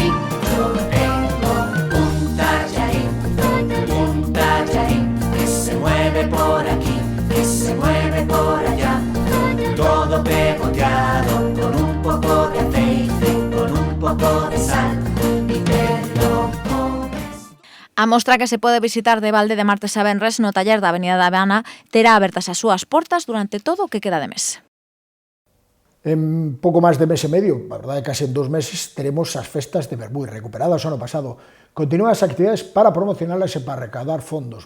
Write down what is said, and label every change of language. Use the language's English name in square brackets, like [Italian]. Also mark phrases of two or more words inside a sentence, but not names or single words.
[Spanish] Yo tengo un tallarín que se mueve por aquí, que se mueve por allá, todo pegoteado con un poco de aceite, con un poco poco de sal y te lo comes. [Galician] A mostra que se pode visitar de balde de martes a venres no taller da Avenida da Habana terá abertas as súas portas durante todo o que queda de mes. En pouco máis de mes e medio, a verdade case en 2 meses, teremos as festas de Vermui recuperadas o ano pasado. Continúan as actividades para promocionalas e para recaudar fondos.